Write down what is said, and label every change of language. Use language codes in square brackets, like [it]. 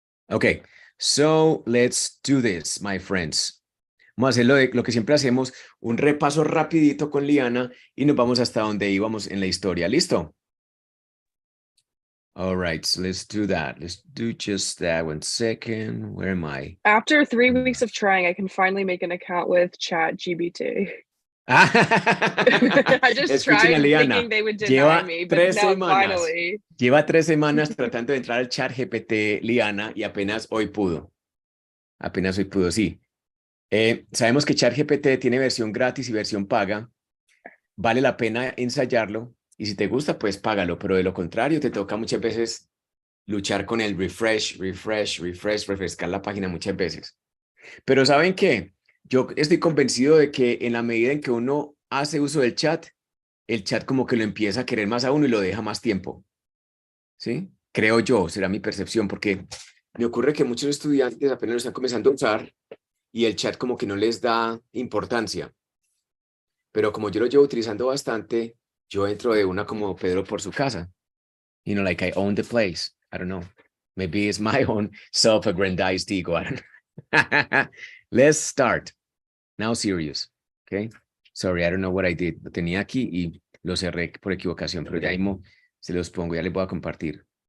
[en] Okay, so let's do this, my friends. [es] Vamos a hacer lo que siempre hacemos, un repaso rapidito con Liana y nos vamos hasta donde íbamos en la historia. ¿Listo? [en] All right, so let's do that. Let's do just that. 1 second. Where am I? After 3 weeks of trying, I can finally make an account with ChatGPT. I just [es] Escuchen [en] tried [es] a Liana. [en] thinking they would deny me, but now finally. [es] Lleva 3 semanas tratando de entrar al chat GPT Liana y apenas hoy pudo. Apenas hoy pudo, sí. Sabemos que ChatGPT tiene versión gratis y versión paga. Vale la pena ensayarlo y si te gusta, pues págalo, pero de lo contrario te toca muchas veces luchar con el refrescar la página muchas veces. Pero ¿saben qué? Yo estoy convencido de que en la medida en que uno hace uso del chat, el chat como que lo empieza a querer más a uno y lo deja más tiempo. ¿Sí? Creo yo, será mi percepción, porque me ocurre que muchos estudiantes apenas lo están comenzando a usar y el chat como que no les da importancia. Pero como yo lo llevo utilizando bastante, yo entro de una como Pedro por su casa. [en] You know, like I own the place. I don't know. Maybe it's my own self-aggrandized ego. I don't know. Let's start. Now serious. Okay. Sorry, I don't know what I did. [es] Lo tenía aquí y lo cerré por equivocación, pero ya mismo se los pongo, ya les voy a compartir.